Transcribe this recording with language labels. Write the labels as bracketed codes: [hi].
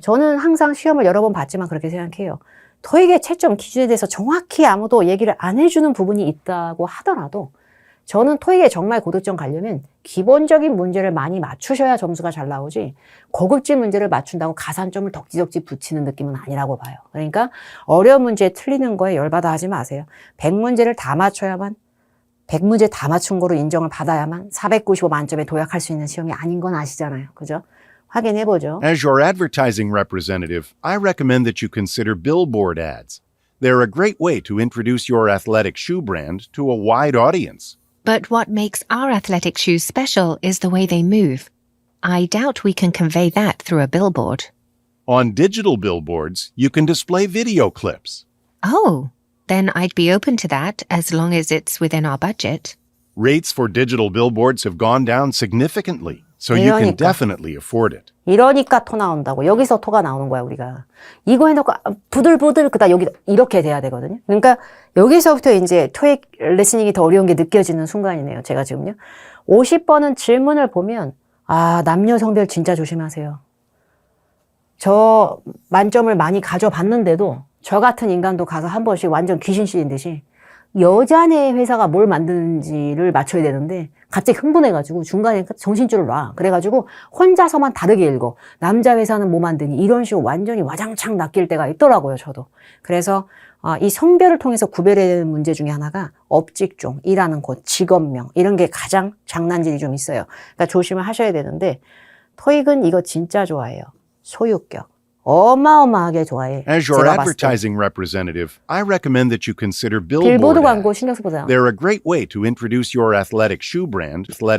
[ko] 저는 항상 시험을 여러 번 봤지만 그렇게 생각해요. 토익의 채점 기준에 대해서 정확히 아무도 얘기를 안 해주는 부분이 있다고 하더라도 저는 토익에 정말 고득점 가려면 기본적인 문제를 많이 맞추셔야 점수가 잘 나오지 고급진 문제를 맞춘다고 가산점을 덕지덕지 붙이는 느낌은 아니라고 봐요. 그러니까 어려운 문제 틀리는 거에 열받아 하지 마세요. 100문제를 다 맞춰야만 100문제 다 맞춘 거로 인정을 받아야만 495 만점에 도약할 수 있는 시험이 아닌 건 아시잖아요. 그죠? 확인해보죠. [en] As your advertising representative, I recommend that you consider billboard ads. They're a great way to introduce your athletic shoe brand to a wide audience. But what makes our athletic shoes special is the way they move. I doubt we can convey that through a billboard. On digital billboards, you can display video clips. Oh, then I'd be open to that as long as it's within our budget. Rates for digital billboards have gone down significantly, so you can definitely afford it. [ko] 이러니까 토 나온다고. 여기서 토가 나오는 거야, 우리가. 이거 해놓고 부들부들 그다 여기 이렇게 돼야 되거든요. 그러니까 여기서부터 이제 토익 리스닝이 더 어려운 게 느껴지는 순간이네요. 제가 지금요. 50번은 질문을 보면 남녀 성별 진짜 조심하세요. 저 만점을 많이 가져봤는데도 저 같은 인간도 가서 한 번씩 완전 귀신 씌인 듯이 여자네 회사가 뭘 만드는지를 맞춰야 되는데 갑자기 흥분해가지고 중간에 정신줄을 놔. 그래가지고 혼자서만 다르게 읽어. 남자 회사는 뭐 만드니 이런 식으로 완전히 와장창 낚일 때가 있더라고요. 저도. 그래서 이 성별을 통해서 구별해야 되는 문제 중에 하나가 업직종, 일하는 곳, 직업명 이런 게 가장 장난질이 좀 있어요. 그러니까 조심을 하셔야 되는데 토익은 이거 진짜 좋아해요. 소유격. 어마어마하게 좋아해. [en] As your [ko] 제가 봤을 때. [en] advertising representative, I recommend that you consider 빌보드 billboard [ko] 광고 [en] ads. [ko] 신경 써보세요. [en] They're a great way to introduce your athletic shoe brand,